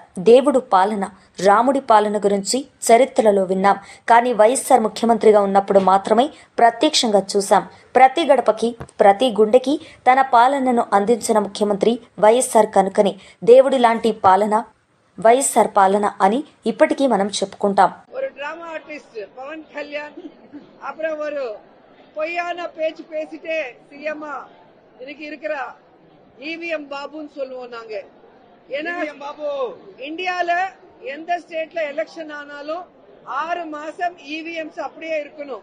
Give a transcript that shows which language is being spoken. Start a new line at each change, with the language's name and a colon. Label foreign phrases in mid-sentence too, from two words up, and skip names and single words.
Telugu: దేవుడు పాలన, రాముడి పాలన గురించి చరిత్రలో విన్నాం. కానీ వైఎస్ఆర్ ముఖ్యమంత్రిగా ఉన్నప్పుడు మాత్రమే ప్రత్యక్షంగా చూశాం. ప్రతి గడపకి, ప్రతి గుండెకి తన పాలనను అందించిన ముఖ్యమంత్రి వైఎస్ఆర్ కనుకనే దేవుడి లాంటి పాలన వైఎస్ఆర్ పాలన అని ఇప్పటికీ మనం చెప్పుకుంటాం.
Tamil: ஒரு
English: drama artist
Tamil: பவன் கல்யாண் அப்புறம் ஒரு பொய்யான பேச்சு பேசிட்டே சிஎம்மா இன்னைக்கு இருக்கிற இவிஎம் பாபுன்னு சொல்லுவோம் நாங்க. ஏன்னா இந்தியால எந்த ஸ்டேட்ல எலெக்ஷன் ஆனாலும் 6 மாசம் இவிஎம்ஸ் அப்படியே இருக்கணும்.